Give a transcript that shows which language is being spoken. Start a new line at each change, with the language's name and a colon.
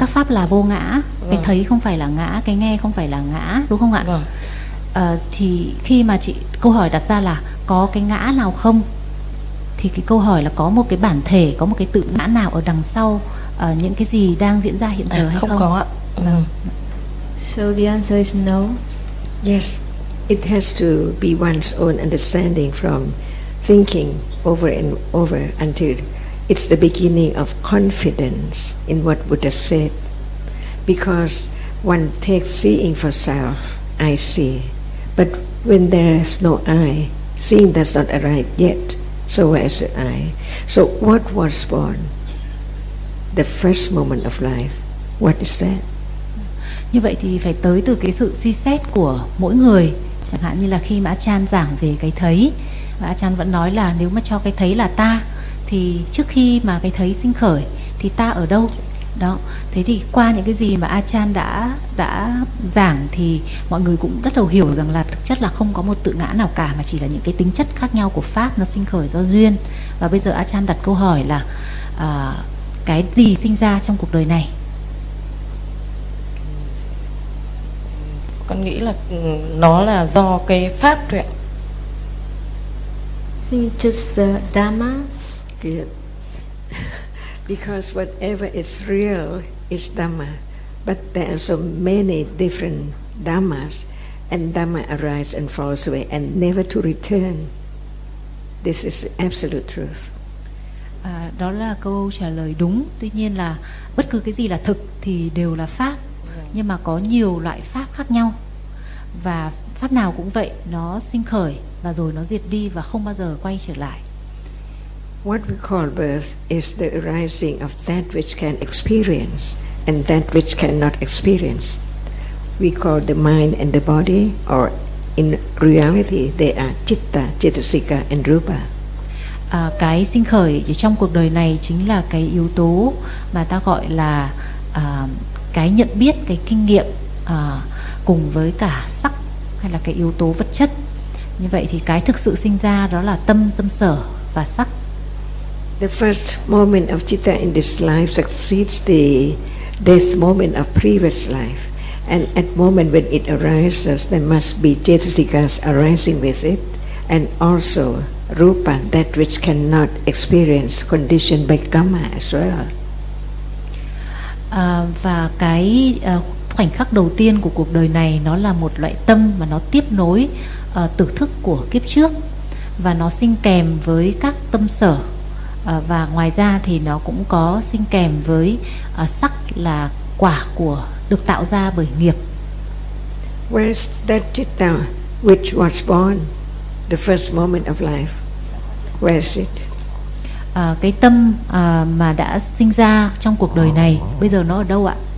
Vietnamese: Các pháp là vô ngã, vâng. Cái thấy không phải là ngã, cái nghe không phải là ngã, đúng không ạ? Vâng. Thì khi mà chị câu hỏi đặt ra là có cái ngã nào không, thì cái câu hỏi là có một cái bản thể, có một cái tự ngã nào ở đằng sau những cái gì đang diễn ra hiện giờ hay không? Không có ạ. Vâng.
English: So the answer is no. Yes, it has to be one's own understanding from thinking over and over until it's the beginning of confidence in what Buddha said. Because one takes seeing for self, I see. But when there's no I, seeing does not arrive yet, so where is the I? So what was born? The first moment of life, what is that?
Vietnamese: Như vậy thì phải tới từ cái sự suy xét của mỗi người. Chẳng hạn như là khi mà A Chan giảng về cái thấy, và A Chan vẫn nói là nếu mà cho cái thấy là ta, thì trước khi mà cái thấy sinh khởi thì ta ở đâu? Đó. Thế thì qua những cái gì mà A Chan đã giảng thì mọi người cũng bắt đầu hiểu rằng là thực chất là không có một tự ngã nào cả, mà chỉ là những cái tính chất khác nhau của pháp, nó sinh khởi do duyên. Và bây giờ A Chan đặt câu hỏi là cái gì sinh ra trong cuộc đời này? Con nghĩ là nó là do cái pháp thôi ạ.
English: Think it's just the dhammas. Good. Because whatever is real is dhamma, but there are so many different dhammas, and dhamma arises and falls away and never to return. This is absolute truth.
Vietnamese: Đó là câu trả lời đúng. Tuy nhiên là bất cứ cái gì là thực thì đều là pháp, nhưng mà có nhiều loại pháp khác nhau. Và pháp nào cũng vậy, nó sinh khởi và rồi nó diệt đi và không bao giờ quay trở lại.
English: What we call birth is the arising of that which can experience and that which cannot experience. We call the mind and the body, or in reality they are citta, cittasika and rupa.
Vietnamese: Cái sinh khởi trong cuộc đời này chính là cái yếu tố mà ta gọi là cái nhận biết, cái kinh nghiệm, cùng với cả sắc hay là cái yếu tố vật chất. Như vậy thì cái thực sự sinh ra đó là tâm, tâm sở và sắc.
English: The first moment of citta in this life succeeds the death moment of previous life, And at moment when it arises, there must be cetasikas arising with it, and also rupa, that which cannot experience conditioned by kamma as well.
Vietnamese: Và cái khoảnh khắc đầu tiên của cuộc đời này, nó là một loại tâm mà nó tiếp nối tử thức của kiếp trước, và nó sinh kèm với các tâm sở, và ngoài ra thì nó cũng có sinh kèm với sắc là quả của được tạo ra bởi nghiệp.
English: Where's that citta which was born the first moment of life? Where is it?
Vietnamese: Cái tâm mà đã sinh ra trong cuộc đời này, bây giờ nó ở đâu ạ?